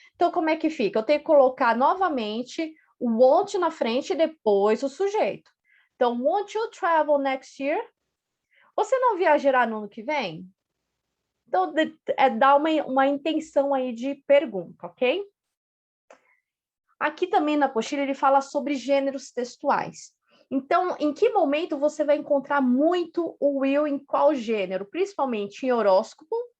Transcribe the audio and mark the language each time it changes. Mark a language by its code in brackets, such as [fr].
[pt] Então, como é que fica? Eu tenho que colocar novamente o won't na frente e depois o sujeito. [en] Então, won't you travel next year? [pt] Você não viajará no ano que vem? Então, dá uma intenção aí de pergunta, ok? Aqui também na apostila ele fala sobre gêneros textuais. Então, em que momento você vai encontrar muito o will em qual gênero? Principalmente em horóscopo